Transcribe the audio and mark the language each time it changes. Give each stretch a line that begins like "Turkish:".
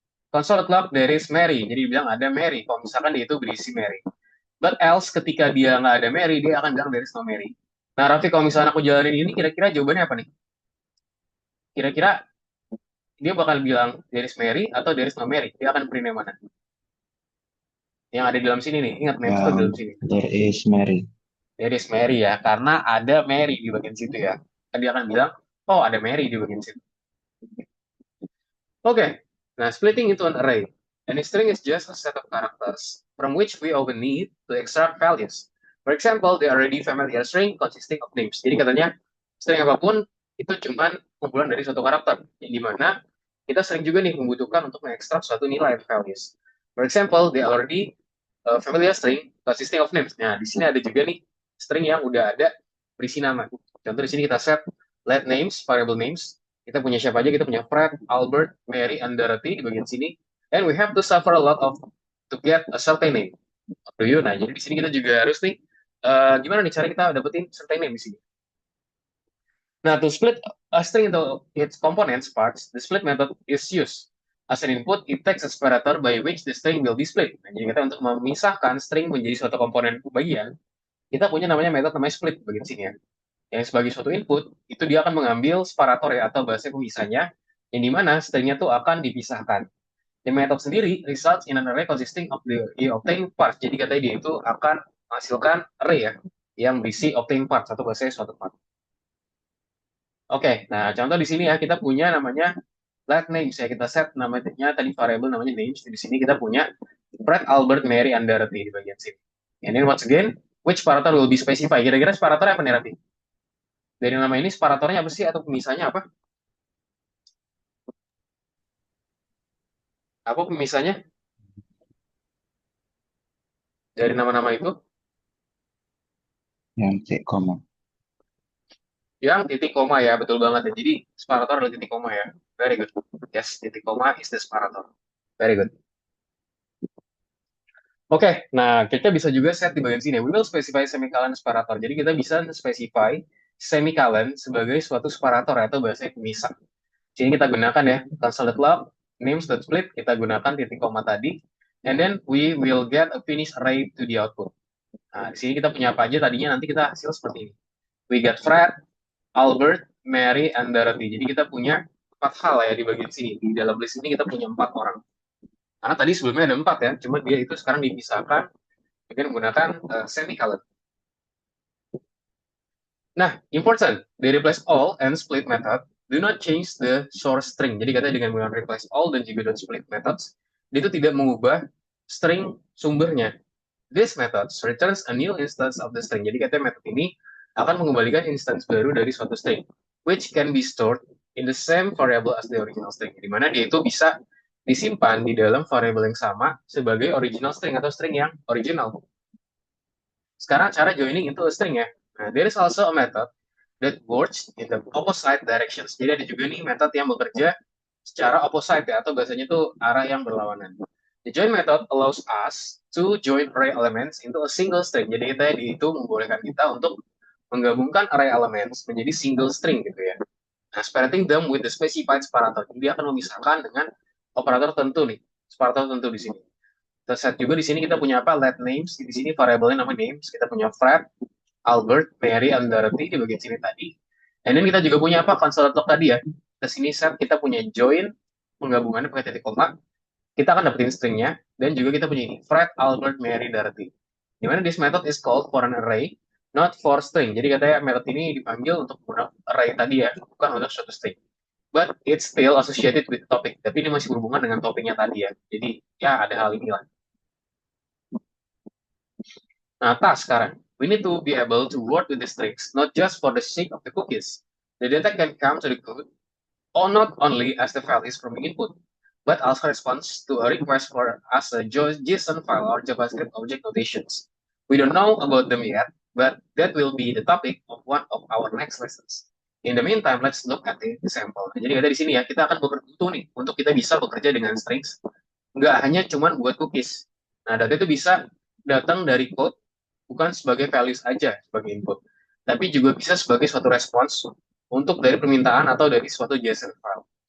English: Console log there is Mary.
Indonesian: Jadi bilang ada Mary. Kalau misalkan dia itu berisi Mary.
English: But else
Indonesian: ketika dia nggak ada Mary, dia akan bilang
English: there is no Mary.
Indonesian: Nah, Raffi, kalau misalnya aku jalanin ini, kira-kira jawabannya apa nih? Kira-kira dia bakal bilang
English: there is Mary
Indonesian: atau
English: there is no Mary?
Indonesian: Dia akan print yang mana? Yang ada di dalam sini nih. Ingat, names itu di dalam sini. There is Mary. There is Mary ya, karena ada Mary di bagian situ ya. Dia akan bilang, oh ada Mary di bagian situ.
English: Okay, now splitting into an array. An string is just a set of characters from which we often need to extract values. For example, the already familiar string consisting of names.
Indonesian: Jadi katanya string apapun itu cuma kumpulan dari suatu karakter, yang dimana kita sering juga nih membutuhkan untuk mengekstrak suatu nilai values.
English: For example, the already familiar string consisting of names.
Indonesian: Nah, di sini ada juga nih string yang udah ada berisi nama. Contoh di sini kita set let names, variable names. Kita punya siapa aja? Kita punya Fred, Albert, Mary, and Dorothy di bagian sini.
English: And we have to suffer a lot of to get a certain name. Do you?
Indonesian: Nah, jadi di sini kita juga harus nih gimana nih cara kita dapetin certain name di sini.
English: Nah, to split a string into its components parts, the split method is used. As an input, it takes a separator by which the string will be split.
Indonesian: Nah, jadi kita untuk memisahkan string menjadi suatu komponen bagian, kita punya namanya split bagian sini ya. Yang sebagai suatu input, itu dia akan mengambil separator ya, atau bahasa pemisahnya, yang dimana stringnya tuh akan dipisahkan.
English: The method sendiri results in an array consisting of the obtained parts.
Indonesian: Jadi katanya dia itu akan menghasilkan array ya, yang berisi obtained parts, atau bahasa suatu part. Oke, nah contoh di sini ya, kita punya namanya let names ya, kita set namanya tadi variable namanya names. Di sini kita punya Fred, Albert, Mary, and Dorothy di bagian sini.
English: And then once again, which separator will be specified?
Indonesian: Kira-kira separator apa nih, Raffi? Dari nama ini separatornya apa sih atau pemisahnya apa? Apa pemisahnya dari nama-nama itu? Yang titik koma. Yang titik koma ya, betul banget ya. Jadi separator adalah titik koma ya.
English: Very good. Yes,
Indonesian: titik koma
English: is the separator. Very good.
Indonesian: Oke, nah kita bisa juga set di bagian sini.
English: We will specify semicolon separator.
Indonesian: Jadi kita bisa specify semicolon sebagai suatu separator atau bahasa pemisah. Sini kita gunakan ya
English: console.log names.split,
Indonesian: kita gunakan titik koma tadi,
English: and then we will get a finished array to the output.
Indonesian: Nah, di sini kita punya apa aja tadinya, nanti kita hasil seperti ini.
English: We get Fred, Albert, Mary, and Dorothy.
Indonesian: Jadi kita punya 4 hal ya di bagian sini. Di dalam list ini kita punya 4 orang. Karena tadi sebelumnya ada 4 ya, cuma dia itu sekarang dipisahkan dengan menggunakan semicolon.
English: Nah, important, they replace all and split method do not change the source string.
Indonesian: Jadi katanya dengan menggunakan replace all dan juga split methods, dia itu tidak mengubah string sumbernya.
English: This method returns a new instance of the string.
Indonesian: Jadi katanya method ini akan mengembalikan instance baru dari suatu string,
English: which can be stored in the same variable as the original string.
Indonesian: Di mana dia itu bisa disimpan di dalam variable yang sama sebagai original string atau string yang original. Sekarang cara joining into a string ya.
English: Nah, there is also a method that works in the opposite directions.
Indonesian: Jadi ada juga nih metode yang bekerja secara opposite ya, atau biasanya itu arah yang berlawanan.
English: The join method allows us to join array elements into a single string.
Indonesian: Jadi kita itu membolehkan kita untuk menggabungkan array elements menjadi single string gitu ya.
English: Nah, separating them with the specified separator.
Indonesian: Jadi dia akan memisahkan dengan operator tentu nih, separator tentu di sini. Kita set juga di sini kita punya apa? Let names. Di sini variabelnya nama names. Kita punya Fred, Albert, Mary, and Dorothy di bagian sini tadi.
English: And then
Indonesian: kita juga punya apa? Console.log tadi ya. Ke sini set kita punya join, penggabungannya pakai titik koma. Kita akan dapetin stringnya. Dan juga kita punya ini, Fred, Albert, Mary, Dorothy. Dimana
English: this method is called for an array not for string.
Indonesian: Jadi katanya method ini dipanggil untuk menggunakan array tadi ya, bukan untuk suatu string.
English: But it's still associated with topic.
Indonesian: Tapi ini masih berhubungan dengan topiknya tadi ya. Jadi ya ada hal ini lah. Nah, task sekarang.
English: We need to be able to work with the strings, not just for the sake of the cookies. The data can come to the code, or not only as the file is from the input, but also responds to a request for as a JSON file or JavaScript object notations. We don't know about them yet, but that will be the topic of one of our next lessons. In the meantime, let's look at the example.
Indonesian: Jadi ada di sini ya, kita akan butuh nih untuk kita bisa bekerja dengan strings. Nggak hanya cuman buat cookies. Nah, data itu bisa datang dari code, bukan sebagai values aja sebagai input, tapi juga bisa sebagai suatu respons untuk dari permintaan atau dari suatu JSON file.